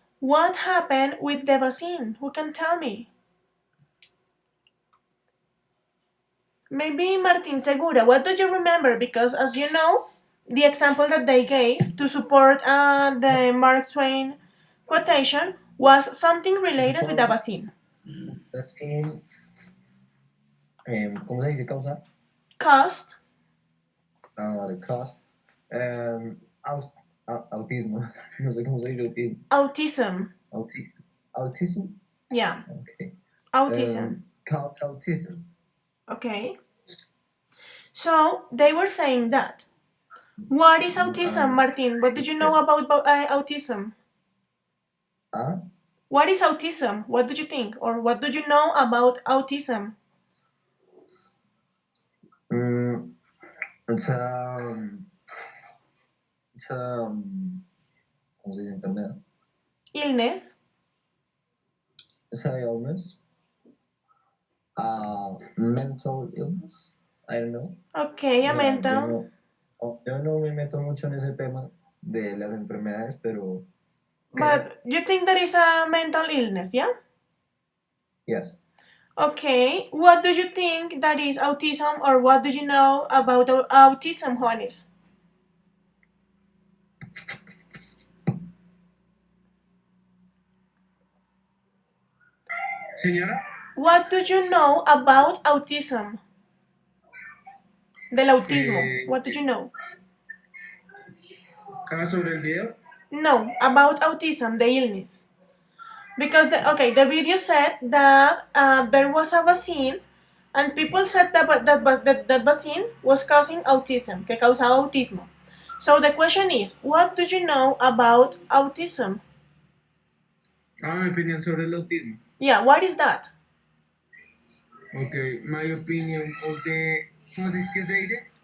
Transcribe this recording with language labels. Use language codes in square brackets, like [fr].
[en] What happened with the vaccine? Who can tell me? Maybe Martin Segura. What do you remember? Because as you know, the example that they gave to support the Mark Twain quotation was something related with a vaccine. Vaccine, [es] ¿cómo se dice causa? [en] Cost, The cause. Au- [es] autismo. No sé cómo se dice autismo. [en] autism. Autism? Yeah, Okay. autism. Called autism. Okay. So they were saying that. What is autism, Martin? What do you know about autism? What is autism? What do you think? Or what do you know about autism? It's it's [es] ¿cómo se dice enfermedad? [en] Illness. It's a illness. Mental illness. I don't know. Okay, a mental. [es] Yo no me meto mucho en ese tema de las enfermedades, pero. [en] But you think that is a mental illness, yeah? Yes. Okay, what do you think that is autism or what do you know about autism, Juanis? [es] Señora? [en] What do you know about autism? [es] Del autismo. [en] What do you know? [es] ¿Sobre el video? [en] No, about autism, the illness. Because the video said that there was a vaccine and people said that vaccine was causing autism, [es] que causaba autismo. [en] So the question is, what do you know about autism? [es] Mi opinión sobre el autismo. [en] Yeah, what is that? Okay, my opinion of the, [es] ¿cómo es que se dice?